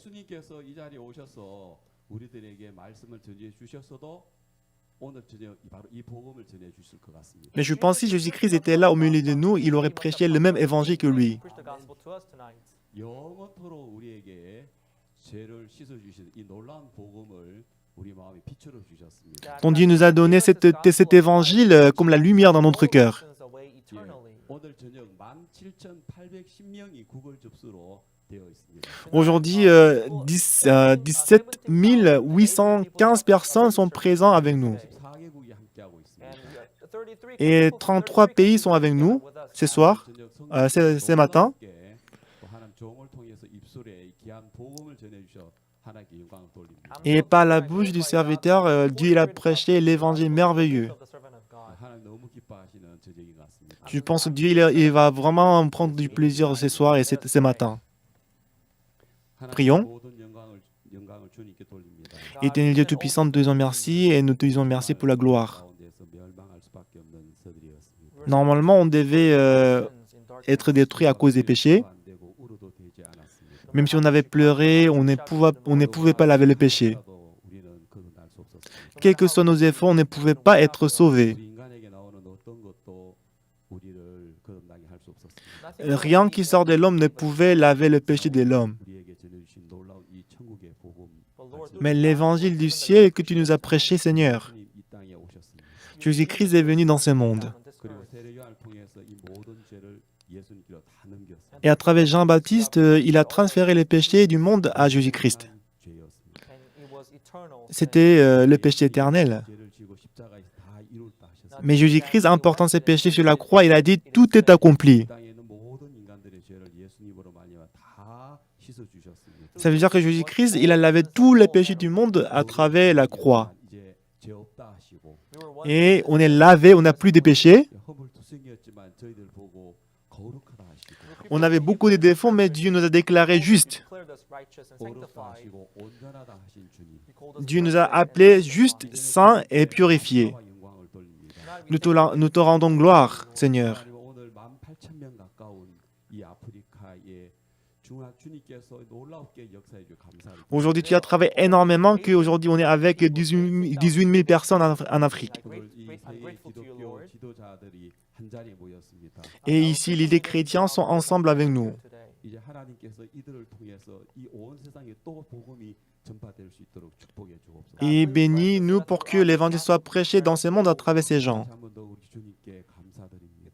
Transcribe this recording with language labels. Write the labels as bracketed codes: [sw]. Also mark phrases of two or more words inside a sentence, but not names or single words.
[ko] 예수님께서 이 자리에 오셔서 우리들에게 말씀을 전해 주셨어도 오늘 저녁 바로 이 복음을 전해 주실 것 같습니다. [fr] Mais je pense que si Jésus-Christ était là au milieu de nous, il aurait prêché le même évangile que lui. [en] Preach the gospel to us tonight. [ko] 영원토록 우리에게 죄를 씻어 주신 이 놀라운 복음을 우리 마음에 비추어 주셨습니다. [fr] Ton Dieu nous a donné cet évangile comme la lumière dans notre cœur. [ko] 오늘 저녁 17,810명이 구글 접수로 되어 있습니다. [fr] Aujourd'hui, 17 815 personnes sont présentes avec nous. [ko] 14개국이 함께하고 있습니다. [fr] Et 33 pays sont avec nous ce soir, ce matin. [ko] 또 하나님 종을 통해서 입술에 이 귀한 복음을 전해 주셔 하나님께 영광을 돌립니다. [fr] Et par la bouche du serviteur, Dieu il a prêché l'évangile merveilleux. [ko] 하나님 너무 기뻐하시는 저녁인 것 같습니다. [fr] Je pense que Dieu il va vraiment prendre du plaisir ce soir et ce matin. [ko] 하나님 [fr] Prions. [ko] 모든 영광을 주님께 돌립니다. [fr] Éternel Dieu Tout-Puissant, nous te disons merci et nous te disons merci pour la gloire. [ko] 가운데서 멸망할 수밖에 없는 서들이었습니다. [fr] Normalement, on devait être détruit à cause des péchés. [ko] 안 되고 울어도 되지 않았습니다. [fr] Même si on avait pleuré, on ne pouvait pas laver le péché. [ko] 그래도 우리는 거듭날 수 없었습니다. [fr] Quels que soient nos efforts, on ne pouvait pas être sauvés. [ko] 우리 인간에게 나오는 어떤 것도 우리를 거듭나게 할 수 없었습니다. [fr] Rien qui sort de l'homme ne pouvait laver le péché de l'homme. [ko] 우리에게 전해주신 놀라운 이 천국의 복음 [fr] Mais l'évangile du ciel que tu nous as prêché, Seigneur, [ko] 주님 이 땅에 오셨습니다. [fr] Jésus-Christ est venu dans ce monde. [ko] 그리고 세례요한을 통해서 이 모든 죄를 예수님께로 다 넘겼습니다. [fr] Et à travers Jean-Baptiste, il a transféré les péchés du monde à Jésus-Christ. [ko] 죄였습니다. [fr] C'était le péché éternel. [ko] 죄를 지고 십자가에서 다 이뤘다 하셨습니다. [fr] Mais Jésus-Christ, en portant ses péchés sur la croix, il a dit « Tout est accompli ». [ko] 땅에 있는 모든 인간들의 죄를 예수님으로 말미암아 다 씻어 주셨습니다. [fr] Ça veut dire que Jésus-Christ, il a lavé tous les péchés du monde à travers la croix. [ko] 이제 죄 없다 하시고 [en] We were once [fr] Et on est lavé, on n'a plus de péchés. [ko] 허물투성이었지만 저희들 보고 거룩하다 하시고 [fr] On avait beaucoup de défauts, mais Dieu nous a déclarés justes. [en] declared us righteous and [ko] 거룩다 [en] sanctified. [ko] 하시고 온전하다 하신 주님. [en] He called us [fr] Dieu nous a [en] perfect and [fr] appelés justes, saints et purifiés. [ko] 영광과 영광을 돌립니다. [fr] Nous te rendons gloire, Seigneur. [ko] 하나님 오늘 18,000명 가까운 이 아프리카의 주님께서 놀랍게 역사해 주 감사합니다. [fr] Aujourd'hui, tu as travaillé énormément qu'aujourd'hui, on est avec 18 000 personnes en Afrique. [ko] 오늘 이 [en] I'm [ko] 세계 [en] grateful to you, [ko] 기독교 [en] Lord. [ko] 지도자들이 한 자리에 모였습니다. [fr] Et ici, les chrétiens sont ensemble avec nous. [en] Today. [ko] 이제 하나님께서 이들을 통해서 이 온 세상에 또 복음이 전파될 수 있도록 축복해 주옵소서. [fr] Et bénis-nous pour que l'évangile soit prêché dans ce monde à travers ces gens. [ko] 다시 한번 더 우리 주님께 감사드립니다.